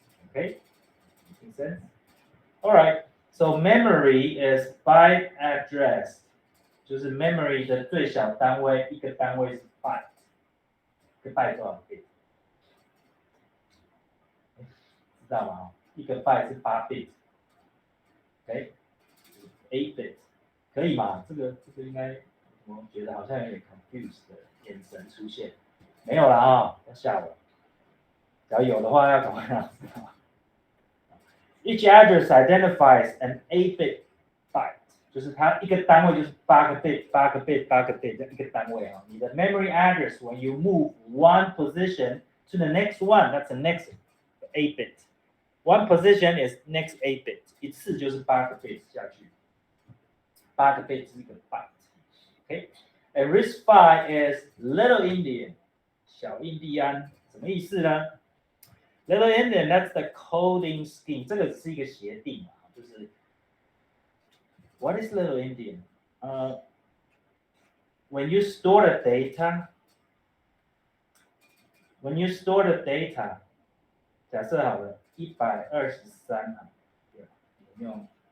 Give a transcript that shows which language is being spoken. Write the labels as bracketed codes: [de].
[en] Okay, making sense? All right, so memory is byte address， [zh] 就是 memory 的最小单位，一个单位是 byte， 一个 byte 多少 bit？知道吗？一个 byte 是8 bit，OK， 8 bit， 可以吗？这个应该我觉得好像有点 confused 的眼神出现，没有啦啊，要吓我，只要有的话要赶快让我知道。 [en] Each address identifies an 8-bit byte， [zh] 就是它一个单位就是8个 bit， 8个 bit， 8个 bit， 一个单位啊。你的 [en] memory address when you move one position to the next one, that's the next 8 bit. One position is next 8 bit， [zh] 一次就是8个 bit 下去，8个 bit 是一个 byte。 [en] Okay, a RISC-V is Little Indian， [zh] 小印第安，什么意思呢？ [en] Little Indian, that's the coding scheme. [zh] 这个是一个协定嘛，就是 [en] What is Little Indian? When you store the data, [zh] 假设好了123啊，有没有？